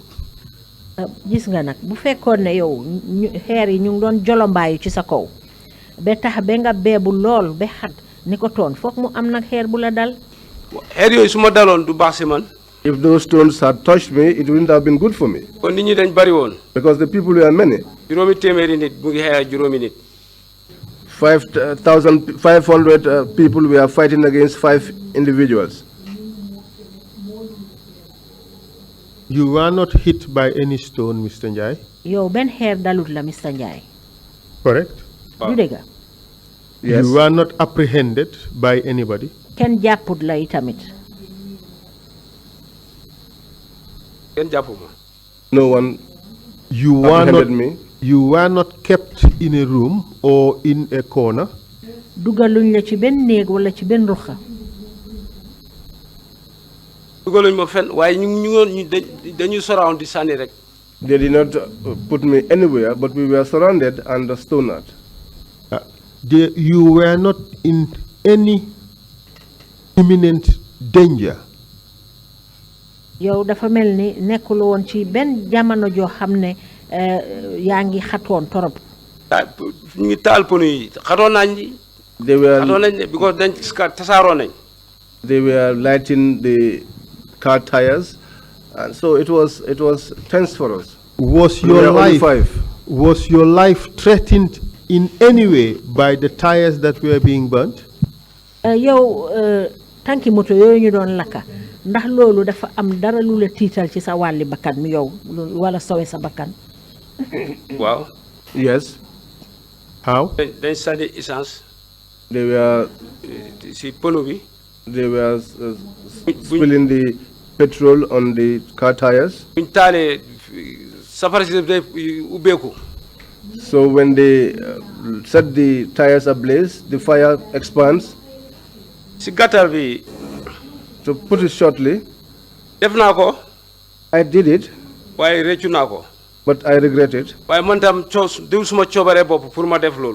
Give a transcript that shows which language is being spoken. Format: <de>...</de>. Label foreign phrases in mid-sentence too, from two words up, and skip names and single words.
<wo>Gis nga nag bu fekkoon ne yow xeer yi ñu ngi doon jolombaayu ci sa kaw ba tax ba nga beebu lool ba xat ni ko toon foog mu am nag xeer bu la dal. xeer yooyu su ma daloon du baax si man.</wo> <en>If those stones had touched me, it wouldn't have been good for me.</en> <wo>kon nit ñi dañ bari woon.</wo> <en>Because the people were many.</en> <wo>juróomi téeméeri nit mu ngi xeex juróomi nit.</wo> <en>5,500 people were fighting against 5 individuals. You were not hit by any stone, Mr. Njie.</en> <wo>yow benn xeer dalut la Mr. Njie.</wo> <en>Correct?</en> <wo>du dëgg.</wo> <en>Yes. You were not apprehended by anybody.</en> <wo>kenn jàpput la itamit. kenn jàppuma.</wo> <en>No one You were apprehended not. me. You were not kept in a room or in a corner.</en> <wo>dugaluñ la ci benn néeg wala ci benn ruxa. dugaluñ ma fen waaye dañuy surround di sànni rek.</wo> <en>They did not put me anywhere, but we were surrounded and stoned. You were not in any imminent danger.</en> <wo>yow dafa mel ni nekkul woon ci benn jamono joo xam ne yaa ngi xatoon torop. ñu ngi taal pono yi xatoon nañ ni.</wo> <en>They were.</en> <wo>xatoon nañ ne because dañ tasaaroo nañ.</wo> <en>They were lighting the car tires, and so it was tense for us. Was We were your only life 5. was your life threatened in any way by the tires that were being burnt?</en> <wo>yow tanki moto yooyu ñu doon lakka ndax loolu dafa am dara lu la tiital ci sa wàlli bakkan mi yow wala sowe sa bakkan. waaw.</wo> <en>Yes. How?</en> <wo>dañ sànni essence.</wo> <en>They were.</en> <wo>si pono bi.</wo> <en>They were spilling the petrol on the car tires.</en> <wo>buñ taalee safara si day ubbeeku.</wo> <en>So when they set the tires ablaze, the fire expands.</en> <wo>si gàttal bi.</wo> <en>To put it shortly,</en> <wo>def naa ko.</wo> <en>I did it,</en> <wo>waaye réccu naa ko.</wo> <en>but I regret it.</en> <wo>waaye man tam diw suma coobaree bopp pour ma def loolu.</wo>